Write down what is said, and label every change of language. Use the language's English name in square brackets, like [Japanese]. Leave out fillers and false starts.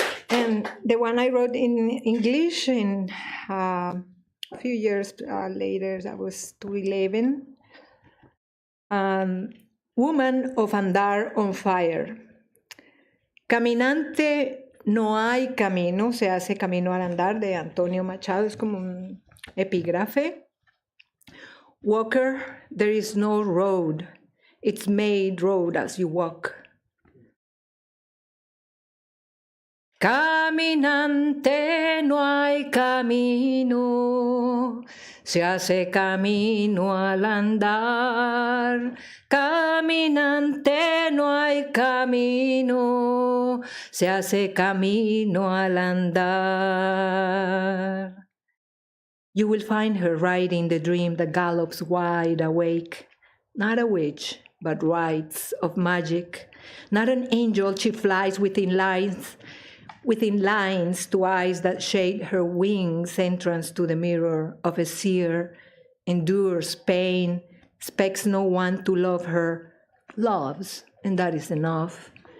[English] And the one I wrote in English in a few years later, that was 2011. Woman of Andar on Fire. [Spanish] Caminante, no hay camino, se hace camino al andar, de Antonio Machado, es como un epígrafe. [English] Walker, there is no road, it's made road as you walk. [Spanish] Caminante, no hay camino, se hace camino al andar. Caminante, no hay camino, se hace camino al andar. [English] You will find her riding the dream that gallops wide awake, not a witch, but rites of magic, not an angel, she flies within lines to eyes that shade her wings, entrance to the mirror of a seer, endures pain, expects no one to love her, loves, and that is enough.